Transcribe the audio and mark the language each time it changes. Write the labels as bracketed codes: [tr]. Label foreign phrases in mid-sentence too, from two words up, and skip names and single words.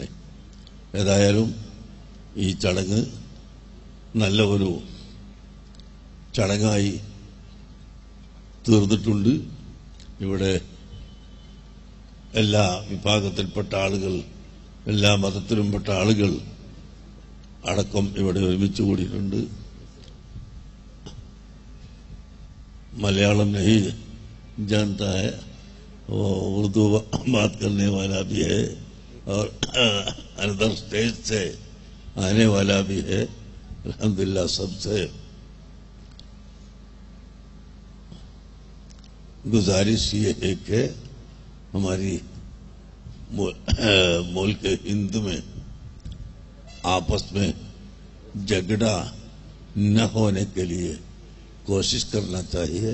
[ml] ഏതായാലും ഈ ചടങ്ങ് നല്ല ഒരു ചടങ്ങായി തീർന്നിട്ടുണ്ട്. ഇവിടെ എല്ലാ വിഭാഗത്തിൽപ്പെട്ട ആളുകൾ, എല്ലാ മതത്തിലുംപ്പെട്ട ആളുകൾ അടക്കം ഇവിടെ ഒരുമിച്ച് കൂടിയിട്ടുണ്ട്. [hi] मलयालम नहीं जानता है, वो उर्दू बात करने वाला भी है और [en] other state [hi] से आने वाला भी है. अल्हम्दुलिल्लाह सबसे गुजारिश ये है कि हमारी मुल्क हिंद में आपस में झगड़ा न होने के लिए कोशिश करना चाहिए.